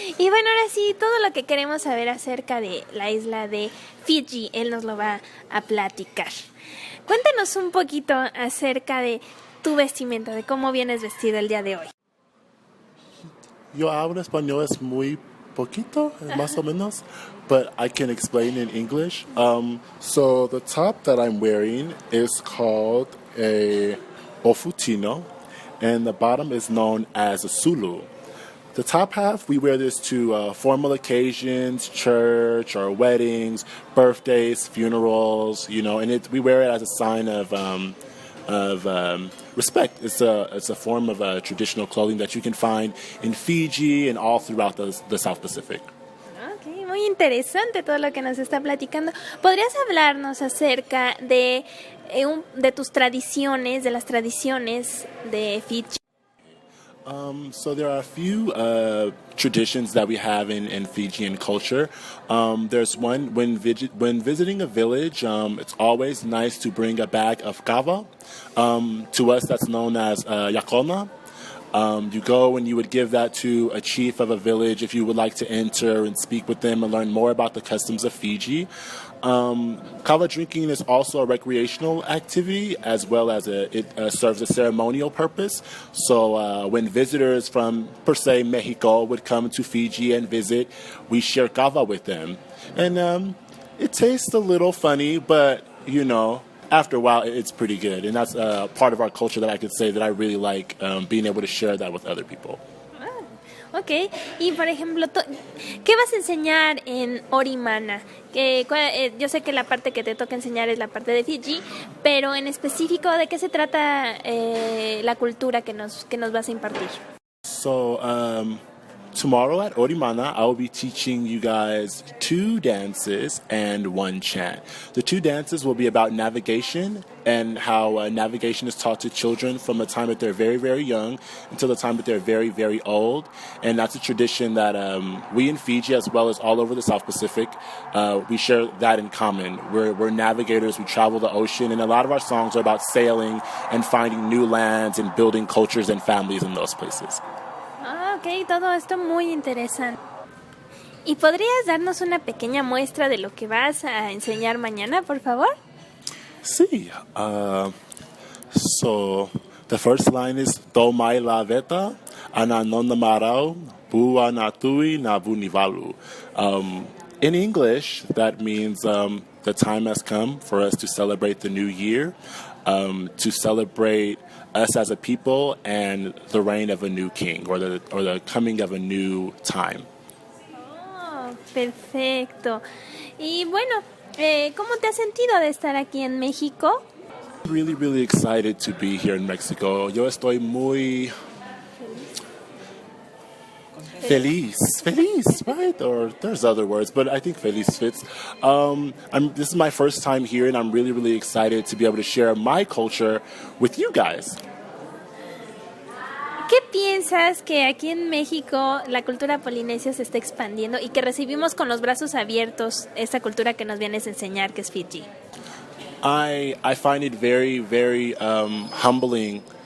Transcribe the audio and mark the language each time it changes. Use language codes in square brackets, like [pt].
[es] Y bueno, ahora sí, todo lo que queremos saber acerca de la isla de Fiji, él nos lo va a platicar. Cuéntanos un poquito acerca de tu vestimenta, de cómo vienes vestido el día de hoy. yo hablo español es muy poquito, más o menos, [en] but I can explain in English. So the top that I'm wearing is called a ofutino, and the bottom is known as a sulu. The top half, we wear this to formal occasions, church or weddings, birthdays, funerals, and we wear it as a sign of respect. It's a form of traditional clothing that you can find in Fiji and all throughout the South Pacific. [es] Ok, muy interesante todo lo que nos está platicando. ¿Podrías hablarnos acerca de tus tradiciones, de las tradiciones de Fiji? [en] So there are a few traditions that we have in Fijian culture. There's one, when visiting a village, it's always nice to bring a bag of kava. To us, that's known as yakona. You go and you would give that to a chief of a village if you would like to enter and speak with them and learn more about the customs of Fiji. Kava drinking is also a recreational activity as well as it serves a ceremonial purpose. So when visitors from, per se, Mexico would come to Fiji and visit, we share kava with them. And it tastes a little funny, but, after a while, it's pretty good. And that's part of our culture that I could say that I really like, being able to share that with other people. [es] Ok, y por ejemplo, ¿qué vas a enseñar en Orimana? Yo sé que la parte que te toca enseñar es la parte de Fiji, pero en específico, ¿de qué se trata la cultura que nos vas a impartir? [en] So, tomorrow at Orimana, I will be teaching you guys 2 dances and 1 chant. The 2 dances will be about navigation and how navigation is taught to children from the time that they're very, very young until the time that they're very, very old. And that's a tradition that we in Fiji, as well as all over the South Pacific, we share that in common. We're navigators, we travel the ocean, and a lot of our songs are about sailing and finding new lands and building cultures and families in those places. [es] Ok, todo esto muy interesante. ¿Y podrías darnos una pequeña muestra de lo que vas a enseñar mañana, por favor? [fj] Sí. [en] So, the first line is [fj] Tomai la veta, ananona marau, bua natui na bunivalu. [en] In English, that means the time has come for us to celebrate the new year, to celebrate us as a people and the reign of a new king or the coming of a new time. [es] Oh, perfecto. Y bueno, ¿cómo te has sentido de estar aquí en México? [en] Really, really excited to be here in Mexico. [es] Yo estoy muy feliz, right? [en] Or there's other words, but I think feliz fits. This is my first time here, and I'm really, really excited to be able to share my culture with you guys. [es] ¿Qué piensas que aquí en México la cultura polinesia se está expandiendo y que recibimos con los brazos abiertos esta cultura que nos vienes a enseñar, que es Fiji? [en] I find it very, very humbling.